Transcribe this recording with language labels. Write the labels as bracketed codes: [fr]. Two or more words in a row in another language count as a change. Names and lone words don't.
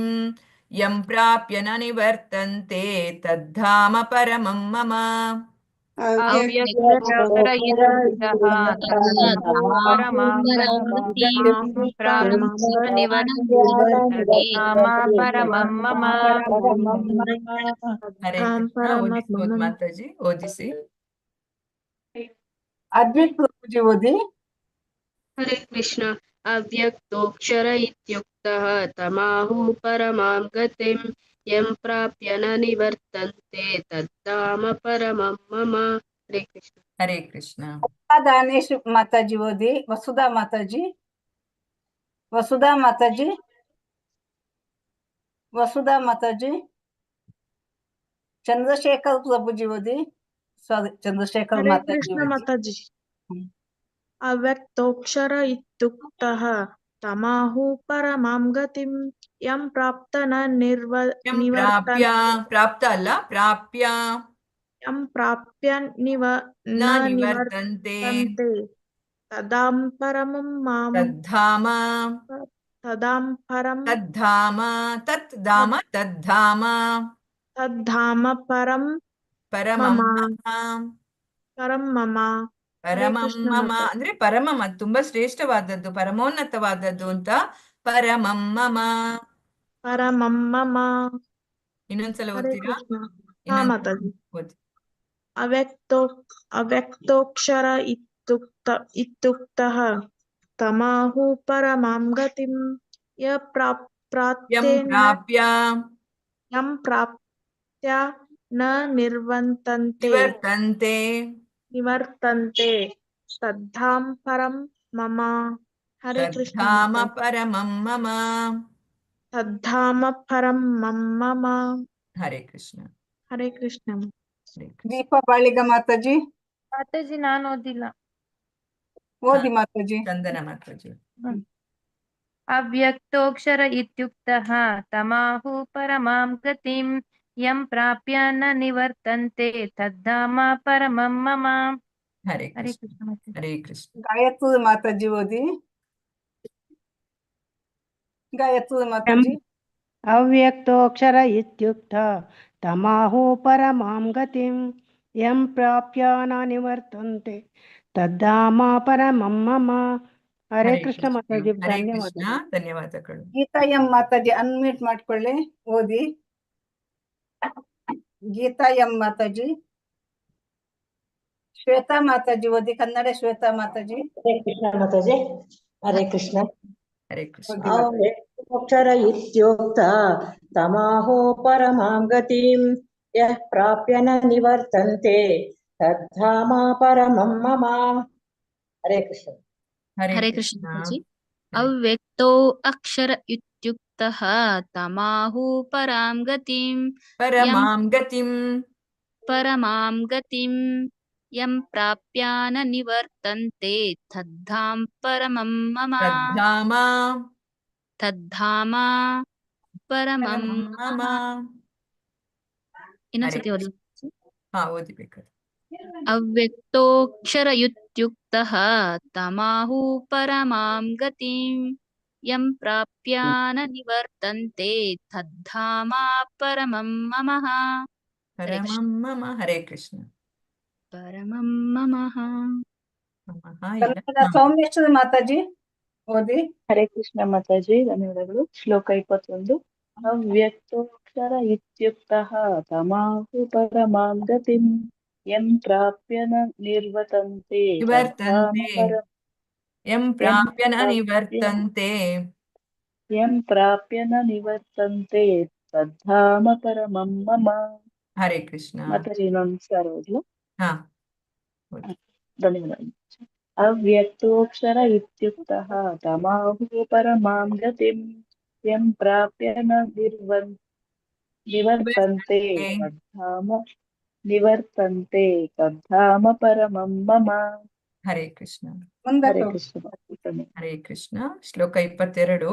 [sa] ಯಂ ಪ್ರಾಪ್ಯ ನ ನಿವರ್ತಂತೆ ತದ್ಧಾಮ ಪರಮಂ ಮಮ. ಅವ್ಯಕ್ತೋಕ್ಷರ ಇತ್ಯುಕ್ತಃ ಪರಮಾಂ ಗತಿಂ. ಪ್ರಾಪ್ಯ ನಿವರ್ತಂತೆ ತದ್ಧಾಮ ಪರಮಂ ಮಮ. ಹರೇ ಕೃಷ್ಣ. [kn] ಓದಿಸ್ಬೋದು ಮಾತಾಜಿ, ಓದಿಸಿ. ಅದ್ವೈತ್ ಪ್ರಭುಜಿ ಓದಿ. [sa] ಹರೇ ಕೃಷ್ಣ. ಅವ್ಯಕ್ತೋಕ್ಷರ ಇತ್ಯುಕ್ತಃ ತಮಾಹು ಪರಮಾಂ ಗತಿಂ. ಯಂ ಪ್ರಾಪ್ಯ ನ ನಿವರ್ತಂತೆ ತದ್ಧಾಮ ಪರಮಂ ಮಮ. ಹರೇ ಕೃಷ್ಣ. ಹರೇ ಕೃಷ್ಣ. [kn] ದಾನೇಶ್ ಮಾತಾಜಿ ಓದಿ. ವಸುಧಾ ಮಾತಾಜಿ. ವಸುಧಾ ಮಾತಾಜಿ. ವಸುಧಾ ಮಾತಾಜಿ. ಚಂದ್ರಶೇಖರ್ ಪ್ರಭುಜಿ ಓದಿ. ಸಾರಿ, ಚಂದ್ರಶೇಖರ್ [sa] ಹರೇ [kn] ಮಾತಾಜಿ [sa] ಕೃಷ್ಣ [kn] ಓದಿ. ಮಾತಾಜಿ. [sa] ಅವ್ಯಕ್ತೋಕ್ಷರ ಇತ್ಯುಕ್ತಃ ತಮಾಹು ಪರಮಾಂ ಗತಿಂ. ಯಂ ಪ್ರಾಪ್ತ ನ [kn] ಪ್ರಾಪ್ಯ, ಪ್ರಾಪ್ತ ಅಲ್ಲ, ಪ್ರಾಪ್ಯ. [sa] ಯಂ ಪ್ರಾಪ್ಯ ನ ನಿವರ್ತಂತೆ ತದಾಂ ಪರಮಂ ಮಾಂ. ತದ್ಧಾಮ. ತದಾಂ ಪರಂ. ತದ್ಧಾಮ. ತದ್ಧಾಮ. ತದ್ಧಾಮ. ತದ್ಧಾಮ ಪರಂ ಪರಮಂ ಮಮ. ಪರಂ ಮಮ. ಪರಮಂ ಮಮ [kn] ಅಂದ್ರೆ ಪರಮಮ, ತುಂಬಾ ಶ್ರೇಷ್ಠವಾದದ್ದು, ಪರಮೋನ್ನತವಾದದ್ದು ಅಂತ. [sa] ಪರಮಂ ಮಮ. ಪರಮಂ ಮಮ. [kn] ಇನ್ನೊಂದ್ಸಲ [sa] ಹರೇ [kn] ಓದ್ತೀರಾ? ಕೃಷ್ಣ. ಹಾ ಮಾತಾಜಿ. ಓದಿ. [sa] ಅವ್ಯಕ್ತೋಕ್ಷರ ಇತ್ಯುಕ್ತಃ ತಮಾಹು ಪರಮಾಂ ಗತಿಂ. ಯಂ ಪ್ರಾಪ್ಯ ನ ನಿವರ್ತಂತೆ ತದ್ಧಾಮ ಪರಂ ಮಮ. ಹರೇ ಕೃಷ್ಣ. ತದ್ಧಾಮ ಪರಮಂ ಮಮ. ತದ್ಧಾಮ ಪರಂ ಮಮ. ಹರೇ ಕೃಷ್ಣ. ಹರೇ ಕೃಷ್ಣ. [kn] ದೀಪಾ ಬಾಳಿಗ ಮಾತಾಜಿ. ಮಾತಾಜಿ ನಾನು ಓದಿಲ್ಲ. ಓದಿ ಮಾತಾಜಿ. ಚಂದನ ಮಾತಾಜಿ. [sa] ಅವ್ಯಕ್ತೋಕ್ಷರ ಇತ್ಯುಕ್ತಃ ತಮಾಹು ಪರಮಾಂ ಗತಿಂ. ಯಂ ಪ್ರಾಪ್ಯ ನ ನಿವರ್ತಂತೆ ತದ್ಧಾಮ ಪರಮಂ ಮಮ. ಹರೇ ಹರೇ ಕೃಷ್ಣ. ಕೃಷ್ಣ. ಹರೇ ಕೃಷ್ಣ. [kn] ಗಾಯತ್ರಿ ಮಾತಾಜಿ ಓದಿ. ಗಾಯತ್ರಿ ಮಾತಾಜಿ. [sa] ಅವ್ಯಕ್ತೋಕ್ಷರ ಇತ್ಯುಕ್ತ ತಮಾಹು ಪರಮಾಂ ಗತಿಂ. ಯಂ ಪ್ರಾಪ್ಯ ನ ನಿವರ್ತಂತೆ ತದ್ಧಾಮ ಪರಮಂ ಮಮ. ಹರೇ ಕೃಷ್ಣ ಮಾತಾಜಿ. ಹರೇ ಕೃಷ್ಣ. [kn] ಧನ್ಯವಾದ. ಧನ್ಯವಾದಗಳು. ಗೀತಾ ಎಂ ಮಾತಾಜಿ ಅನ್ಮ್ಯೂಟ್ ಮಾಡ್ಕೊಳ್ಳಿ, ಓದಿ. ಗೀತಾ ಎಂ ಮಾತಾಜಿ. ಶ್ವೇತಾ ಮಾತಾಜಿ ಓದಿ. ಕನ್ನಡ ಶ್ವೇತಾ ಮಾತಾಜಿ. [sa] ಹರೇ ಕೃಷ್ಣ ಮಾತಾಜಿ. ಹರೇ ಕೃಷ್ಣ. ಹರೇ ಕೃಷ್ಣ. ಅವ್ಯಕ್ತೋಕ್ಷರ ಇತ್ಯುಕ್ತ ತಮಾಹೋ ಪರಮಾಂ ಗತಿಂ ಯಃ ಪ್ರಾಪ್ಯ ನ ನಿವರ್ತಂತೆ ತದ್ಧಾಮ ಪರಮಂ ಮಮ. ಹರೇ ಕೃಷ್ಣ. ಹರೇ ಕೃಷ್ಣ ಮಾತಾಜಿ. ಅವ್ಯಕ್ತೋ ಅಕ್ಷರ ಇತ್ಯುಕ್ತಃ ತಮಾಹು ಪರಾಂ ಗತಿಂ ಯಂ ಪ್ರಾಪ್ಯ ನ ನಿವರ್ತಂತೆ ತದ್ಧಾಮ ಪರಮಂ ಮಮ. ತದ್ಧಾಮ ಪರಮಂ ಮಮ. [kn] ಇನ್ನೊಂದ್ಸತಿ ಓದಿ. ಓದಿಬೇಕಾದ್ರೆ. [sa] ಅವ್ಯಕ್ತೋಕ್ಷರ ಇತ್ಯುಕ್ತಃ ತಮಾಹು ಪರಮಾಂ ಗತಿಂ ಯಂ ಪ್ರಾಪ್ಯ ನ ನಿವರ್ತಂತೆ ತದ್ಧಾಮ ಪರಮಂ ಮಮ. ಪರಮಂ ಮಮ. ಹರೇ ಕೃಷ್ಣ. ಪರಮಂ ಮಮಃ. [kn] ಕನ್ನಡ ಸೌಮ್ಯಶ್ವರಿ ಮಾತಾಜಿ ಓದಿ. [sa] ಹರೇ ಕೃಷ್ಣ [kn] ಮಾತಾಜಿ, ಧನ್ಯವಾದಗಳು. ಶ್ಲೋಕ 21. [sa] ಅವ್ಯಕ್ತೋಕ್ಷರ ಇತ್ಯುಕ್ತಃ ತಮಾಹು ಪರಮಾಂ ಗತಿಂ ಯಂ ಪ್ರಾಪ್ಯ ನ ನಿವರ್ತಂತೆ ತದ್ಧಾಮ ಪರಮಂ ಮಮ. ಹರೇ ಕೃಷ್ಣ. [kn] ಮಾತಾಜಿ ಇನ್ನೊಂದ್ಸಾರ ಓದ್ಲು. ಓದಿ. [sa] ಧನ್ಯವಾದಗಳು. ಅವ್ಯಕ್ತೋಕ್ಷರ ಇತ್ಯುಕ್ತಃ ತಮಾಹು ಪರಮಾಂ ಗತಿಂ ಯಂ ಪ್ರಾಪ್ಯ ನ ನಿವರ್ತಂತೆ ತದ್ಧಾಮ ಪರಮಂ ಮಮ. ಹರೇ ಕೃಷ್ಣ. ಹರೇ ಕೃಷ್ಣ. ಹರೇ ಕೃಷ್ಣ. ಶ್ಲೋಕ 22.